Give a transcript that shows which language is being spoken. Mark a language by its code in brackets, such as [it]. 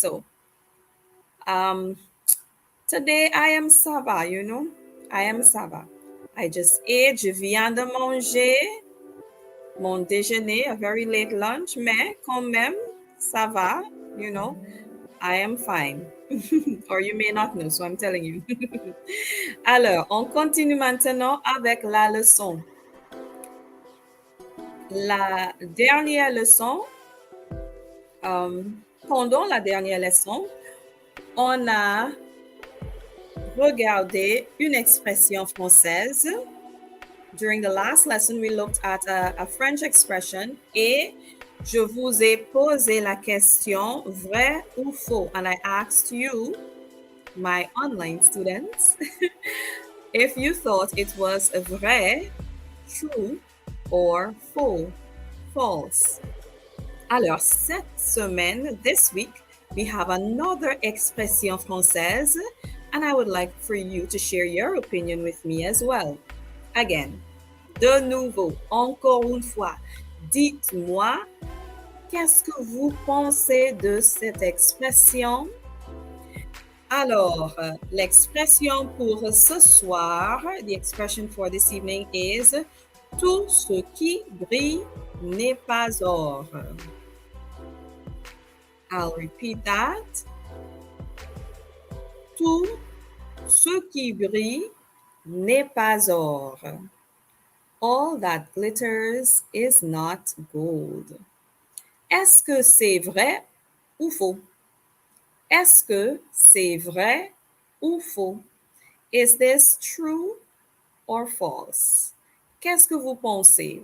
[en] So um, today I am Sava, you know, I am Sava. I just ate, [fr] je viens de manger mon déjeuner, [en] a very late lunch, [fr] mais quand même, ça va, [en] you know, I am fine. Or you may not know, so I'm telling you. [fr] Alors, on continue maintenant avec la leçon. La dernière leçon, pendant la dernière leçon, on a regardé une expression française. [en] During the last lesson, we looked at a French expression [fr] et je vous ai posé la question vrai ou faux. [en] And I asked you, my online students, if you thought it was vrai, true, or faux, false. [fr] Alors, cette semaine, [en] this week, we have another expression française, and I would like for you to share your opinion with me as well. Again, [fr] de nouveau, encore une fois, dites-moi, qu'est-ce que vous pensez de cette expression? Alors, l'expression pour ce soir, [en] the expression for this evening is [fr] tout ce qui brille n'est pas or. [en] I'll repeat that. [fr] Tout ce qui brille n'est pas or. [en] All that glitters is not gold. [fr] Est-ce que c'est vrai ou faux? Est-ce que c'est vrai ou faux? [en] Is this true or false? [fr] Qu'est-ce que vous pensez?